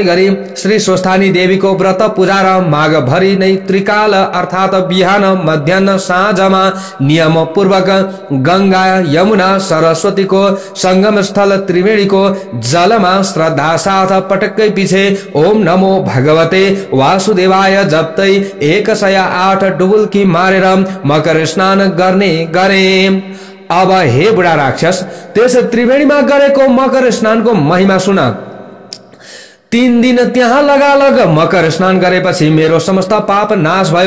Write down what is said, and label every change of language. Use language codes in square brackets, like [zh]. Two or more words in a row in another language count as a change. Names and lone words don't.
[ne] गरी श्री स्वस्थानी देवीको व्रत पूजा र माघभरि नै त्रिकाल अर्थात बिहान मध्याह्न साँझमा नियम पूर्वक गंगा यमुना सरस्वतीको संगम स्थल त्रिवेणीको जलमा श्रद्धा साथ पटक्कै पछि [sa] ओम नमो भगवते वासुदेवाय [ne] जप्दै 108 डुबुल्की मारेर मकर स्नान गर्ने गरे। अब हे बुढा राक्षस त्यस त्रिवेणीमा गरेको मकर स्नानको महिमा सुन। 3 दिन त्यहाँ लगालग मकर स्नान गरेपछि मेरो समस्त पाप नाश भयो।